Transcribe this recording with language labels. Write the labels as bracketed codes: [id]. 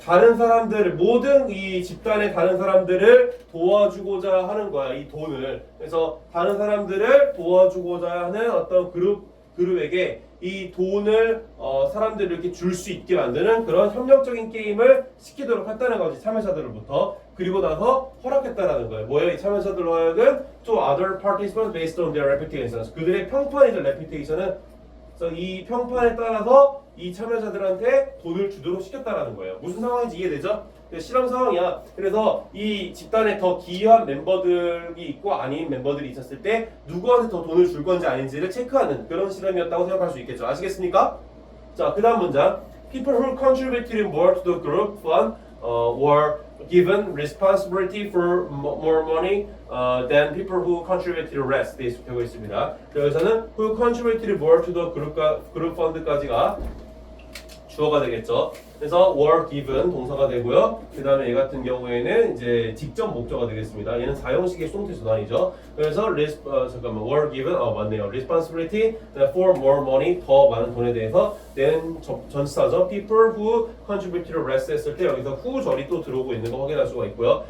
[ko] 다른 사람들을, 모든 이 집단의 다른 사람들을 도와주고자 하는 거야, 이 돈을. 그래서 다른 사람들을 도와주고자 하는 어떤 그룹에게 이 돈을 사람들이 이렇게 줄 수 있게 만드는 그런 협력적인 게임을 시키도록 했다는 거지, 참여자들로부터. 그리고 나서 허락했다라는 거예요. 뭐예요? 이 참여자들로 하여금 [en] to other participants based on their reputations. [ko] 그들의 평판이죠, reputation은. 그래서 이 평판에 따라서 이 참여자들한테 돈을 주도록 시켰다라는 거예요. 무슨 상황인지 이해되죠? 실험 상황이야. 그래서 이 집단에 더 기여한 멤버들이 있고 아닌 멤버들이 있었을 때 누구한테 더 돈을 줄 건지 아닌지를 체크하는 그런 실험이었다고 생각할 수 있겠죠. 아시겠습니까? 자, 그 다음 문장. [en] People who contributed more to the group fund were given responsibility for more money than people who contributed less. [ko] 네, 되고 있습니다. 여기서는 [en] who contributed more to the group fund [ko] 까지가 주어가 되겠죠. 그래서 [en] were given [ko] 동사가 되고요. 그 다음에 얘 같은 경우에는 이제 직접 목적어가 되겠습니다. 얘는 사형식의 수동태 전환이죠. 그래서 [en] were given [ko] 맞네요. [en] responsibility for more money, [ko] 더 많은 돈에 대해서. then 전치사죠. [en] people who contributed less [ko] 했을 때 여기서 who 절이 또 들어오고 있는 거 확인할 수가 있고요.